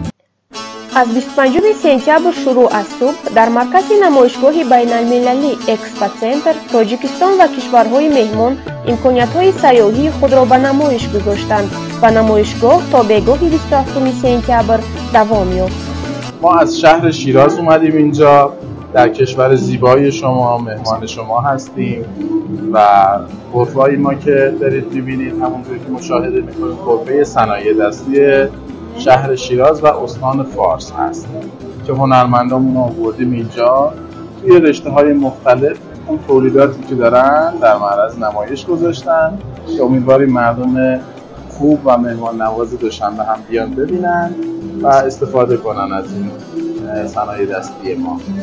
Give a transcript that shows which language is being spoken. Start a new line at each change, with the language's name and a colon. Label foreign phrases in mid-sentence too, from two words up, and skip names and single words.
Tajik: аз 25 сентябр шурӯъ аз субҳ дар маркази намоишгоҳи байналмилалӣ Экспоцентр Тоҷикистон ва кишварҳои меҳмон имкониятҳои сайёҳии худро ба намоиш гузоштанд ва намоишгоҳ то бегоҳи 27 сентябр давом ёфт.
Persian: ما از شهر شیراز اومدیم اینجا، در کشور زیبای شما مهمان شما هستیم و غرفه‌ای ما که دارید می‌بینید همونجوری که مشاهده می‌کنید غرفه صنایع دستی شهر شیراز و استان فارس هست که هنرمندامون رو آوردیم اینجا توی رشته‌های مختلف اون تولیداتی که دارن در معرض نمایش گذاشتن که امیدواریم مردم خوب و مهمان نواز دوشنبه هم بیان ببینن و استفاده کنن از این صنایع دستی ما.